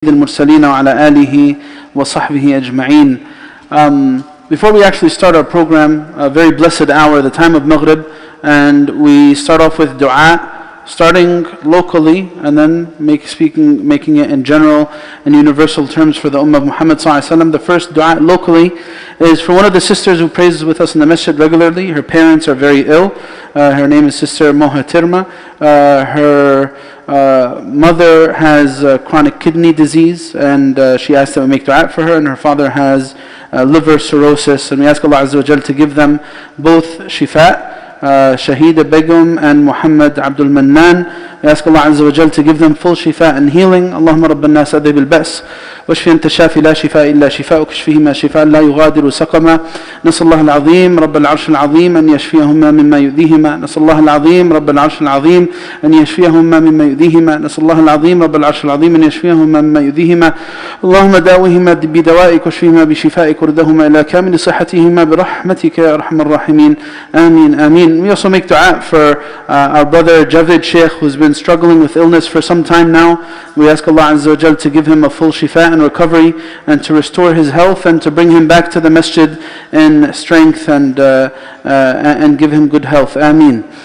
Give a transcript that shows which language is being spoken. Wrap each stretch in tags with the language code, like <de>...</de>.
<ar>المرسلين وعلى آله وصحبه أجمعين.</ar> <en>Before we actually start our program, a very blessed hour, the time of Maghrib, and we start off with dua, starting locally and then making it in general and universal terms for the Ummah of Muhammad ﷺ. The first dua locally is for one of the sisters who prays with us in the masjid regularly. Her parents are very ill. Her name is Sister Moha Tirma. Her mother has chronic kidney disease, and she asked that we make dua for her, and her father has liver cirrhosis, and we ask Allah Azza wa Jal to give them both shifa. Shahida Begum and Muhammad Abdul Mannan. We ask Allah Azza wa Jal to give them full shifa and healing.</en> <ar>Allahumma Rabban nas adhib al-ba's واشفي أنت الشافي لا شفاء إلا شفاءك اشفيهما شفاء لا يغادر سقما. نسأل الله العظيم رب العرش العظيم أن يشفيهما مما يؤذيهما. نسأل الله العظيم رب العرش العظيم أن يشفيهما مما يؤذيهما. نسأل الله العظيم رب العرش العظيم أن يشفيهما مما يؤذيهما. اللهم داوهما بدوائك واشفيهما بشفائك وردهما إلى كامل صحتهما برحمتك يا أرحم الراحمين. آمين آمين.</ar> <en>We also make dua for our brother Javid Shaykh, who's been struggling with illness for some time now. We ask Allah Azza wa Jal to give him a full shifa and recovery, and to restore his health, and to bring him back to the masjid in strength, and give him good health. Ameen.</en>